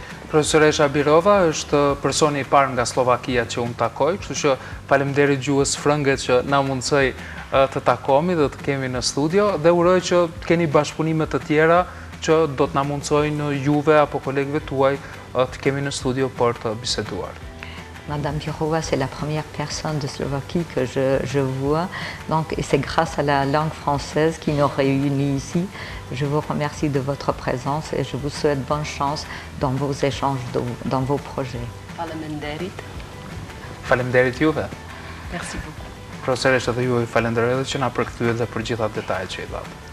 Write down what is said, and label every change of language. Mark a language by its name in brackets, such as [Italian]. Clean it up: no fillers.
[Albanian] Profesoresha Birova është personi i parë nga Slovakia që unë takoj, kështu që faleminderit gjuhës frënge që na mundsoi të takomi dhe të kemi në studio, dhe uroj që të keni bashkëpunime të tjera që do të na mundsojnë juve apo kolegëve tuaj të kemi në studio për të biseduar. [French] Madame Birova, c'est la première personne de Slovaquie que je vois, donc, et c'est grâce à la langue française qui nous réunit ici. Je vous remercie de votre présence et je vous souhaite bonne chance dans vos échanges, dans vos projets. [Albanian] Faleminderit. Faleminderit juve. [French] Merci beaucoup. [Albanian] Profesoresha dhe juve falenderoj që na përkthyet dhe për gjitha detajet që i dhatë.